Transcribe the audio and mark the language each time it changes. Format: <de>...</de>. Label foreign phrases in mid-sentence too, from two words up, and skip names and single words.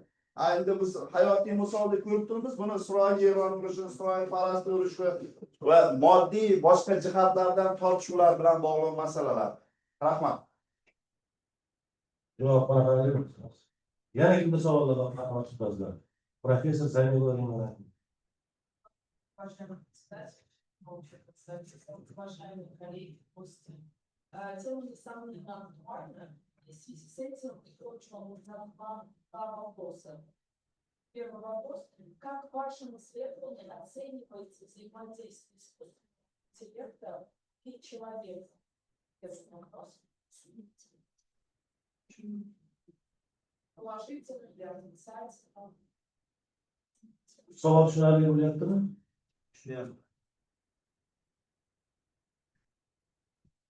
<uz>Endi biz hayotiy misolda ko'rib turibmiz, buni Isroil Eron urushi, Isroil Falastin urushi va moddiy boshqa jihatlardan tortishuvlar bilan bog'liq masalalar. Rahmat. Javob beramiz. Yana kimda savollar bor? Rahmat ustozlar. Professor Zaynulloh Rimon.</uz> <ru>Уважаемые коллеги, гости, тема несомненно актуальна. И в связи с этим очень нужно два вопроса. Первый вопрос. Как в вашем исследовании оцениваете взаимодействие искусственного интеллекта и человека? Первый вопрос. Положительно или отрицательно?</ru> <uz>Savol tushunarli bo'lyaptimi? Tushunyapti.</uz>